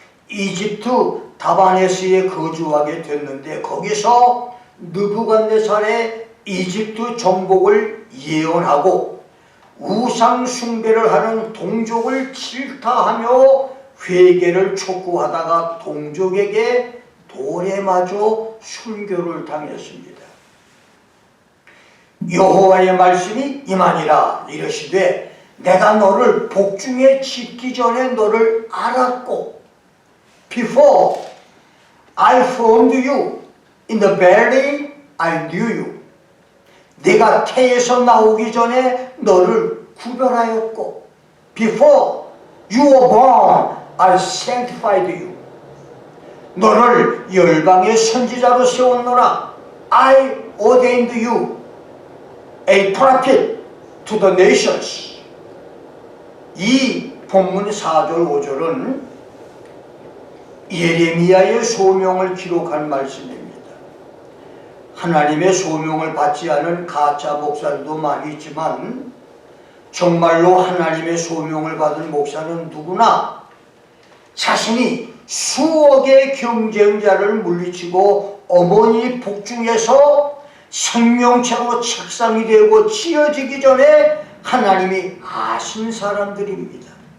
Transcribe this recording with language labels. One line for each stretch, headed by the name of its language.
Korean: 이집트 다바네스에 거주하게 됐는데, 거기서 느부갓네살의 이집트 정복을 예언하고 우상 숭배를 하는 동족을 질타하며 회개를 촉구하다가 동족에게 돌에 맞아 순교를 당했습니다. 여호와의 말씀이 임하니라. 이르시되 내가 너를 복중에 짓기 전에 너를 알았고,
English: Before I formed you in the belly I knew you.
Korean: 내가 태에서 나오기 전에 너를 구별하였고,
English: Before you were born I sanctified you.
Korean: 너를 열방의 선지자로 세웠노라.
English: I ordained you a prophet to the nations.
Korean: 이 본문 4절 5절은 예레미야의 소명을 기록한 말씀입니다. 하나님의 소명을 받지 않은 가짜 목사들도 많이 있지만 정말로 하나님의 소명을 받은 목사는 누구나 자신이 수억의 경쟁자를 물리치고 어머니 복중에서 생명체로 책상이 되고 찌어지기 전에 하나님이 아신 사람들입니다.